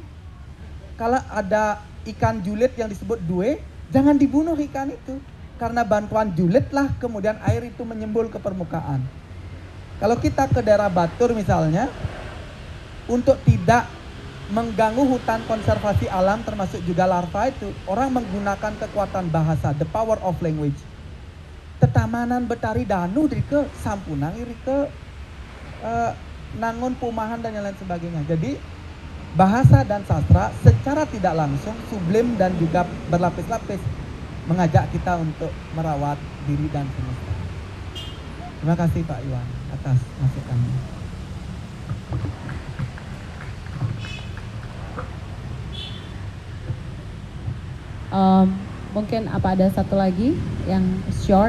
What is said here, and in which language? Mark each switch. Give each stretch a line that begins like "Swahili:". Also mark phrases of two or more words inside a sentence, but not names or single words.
Indonesian: Kalau ada ikan julid yang disebut due, jangan dibunuh ikan itu. Karena bantuan julidlah kemudian air itu menyembul ke permukaan. Kalau kita ke daerah Batur misalnya, untuk tidak mengganggu hutan konservasi alam termasuk juga larva itu, orang menggunakan kekuatan bahasa,
English: the power of language.
Balinese: Tetamanan betari danu rike sampunang rike nangun pumahan
Indonesian: dan yang lain sebagainya. Jadi bahasa dan sastra secara tidak langsung sublim dan juga berlapis-lapis mengajak kita untuk merawat diri dan semesta. Terima kasih Pak Iwan atas masukannya. Mungkin apa ada satu lagi yang short?